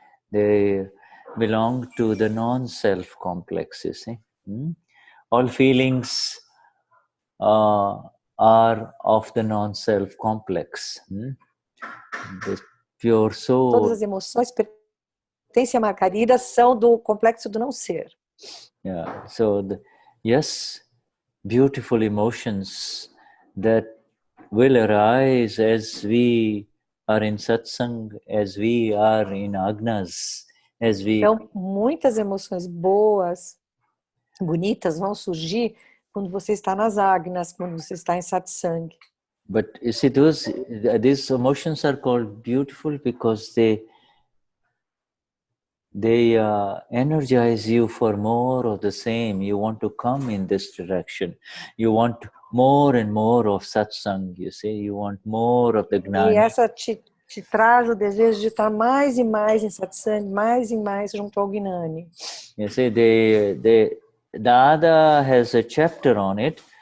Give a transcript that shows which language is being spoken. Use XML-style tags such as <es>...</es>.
<en>They belong to the non-self complex, you see. All feelings are of the non-self complex. The pure soul.</en> <pt>Todas as emoções pertencem a Margarida, são do complexo do não ser.</pt> <en>Yeah, so yes, beautiful emotions that will arise as we are in satsang, as we are in agnas, as we...</en> <pt>Então, muitas emoções boas, bonitas, vão surgir quando você está nas agnas, quando você está em satsang.</pt> <en>But you see, these emotions are called beautiful because they energize you for more of the same. You want to come in this direction. You want more and more of satsang, you see. You want more of the gnani.</en> <pt>E essa te traz o desejo de estar mais e mais em satsang, mais e mais junto ao Gnani.</pt> <en>You see, the Dada has a chapter on it.</en>